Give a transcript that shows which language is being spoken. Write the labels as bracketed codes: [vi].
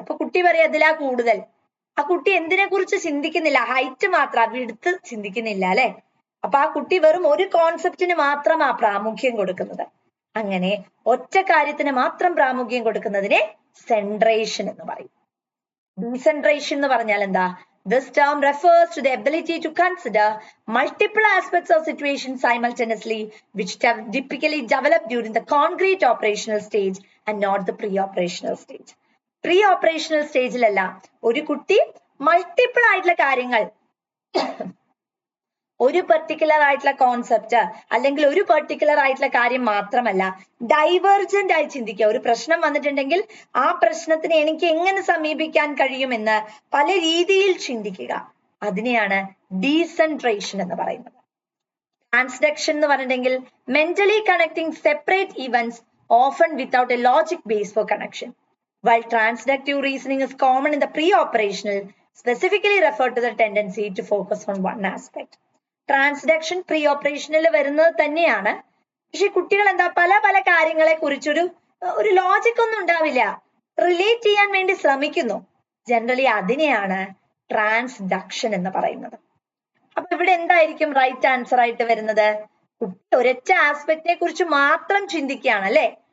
[ml] അപ്പൊ കുട്ടി പറയാ ഇതിലാ കൂടുതൽ. ആ കുട്ടി എന്തിനെ കുറിച്ച് ചിന്തിക്കുന്നില്ല, ഹൈറ്റ് മാത്രം, വിടുത്ത് ചിന്തിക്കുന്നില്ല അല്ലെ? അപ്പൊ ആ കുട്ടി വെറും ഒരു കോൺസെപ്റ്റിന് മാത്രമാ പ്രാമുഖ്യം കൊടുക്കുന്നത്. അങ്ങനെ ഒറ്റ കാര്യത്തിന് മാത്രം പ്രാമുഖ്യം കൊടുക്കുന്നതിനെ സെൻട്രേഷൻ എന്ന് പറയും. ഡീസെൻട്രേഷൻ എന്ന് പറഞ്ഞാൽ എന്താ? [en] This term refers to the ability to consider multiple aspects of situation simultaneously, which typically develop during the concrete operational stage and not the pre-operational stage. [ml] Pre-operational stage Lalla ഒരു കുട്ടി മൾട്ടിപ്പിൾ ആയിട്ടുള്ള കാര്യങ്ങൾ, ഒരു പെർട്ടിക്കുലർ ആയിട്ടുള്ള കോൺസെപ്റ്റ് അല്ലെങ്കിൽ ഒരു particular ആയിട്ടുള്ള കാര്യം മാത്രമല്ല, ഡൈവേർജന്റ് ആയി ചിന്തിക്കുക. ഒരു പ്രശ്നം വന്നിട്ടുണ്ടെങ്കിൽ ആ പ്രശ്നത്തിനെ എനിക്ക് എങ്ങനെ സമീപിക്കാൻ കഴിയുമെന്ന് പല രീതിയിൽ ചിന്തിക്കുക, അതിനെയാണ് ഡീസെൻട്രേഷൻ എന്ന് പറയുന്നത്. [en] transduction [ml] എന്ന് പറഞ്ഞിട്ടുണ്ടെങ്കിൽ [en] Mentally connecting separate events often without a logic base for connection. While transductive reasoning is common in the pre-operational, specifically referred to the tendency to focus on one aspect. [ml] Transduction pre ഓപ്പറേഷനിൽ വരുന്നത് തന്നെയാണ്. പക്ഷെ കുട്ടികൾ എന്താ പല പല കാര്യങ്ങളെ കുറിച്ചൊരു logic ഒന്നും ഉണ്ടാവില്ല, റിലേറ്റ് ചെയ്യാൻ വേണ്ടി ശ്രമിക്കുന്നു. ജനറലി അതിനെയാണ് ട്രാൻസ്ഡക്ഷൻ എന്ന് പറയുന്നത്. അപ്പൊ ഇവിടെ എന്തായിരിക്കും റൈറ്റ് ആൻസർ ആയിട്ട് വരുന്നത്? കുട്ടി ഒരൊറ്റ ആസ്പെക്റ്റിനെ കുറിച്ച് മാത്രം ചിന്തിക്കുകയാണ് അല്ലെ?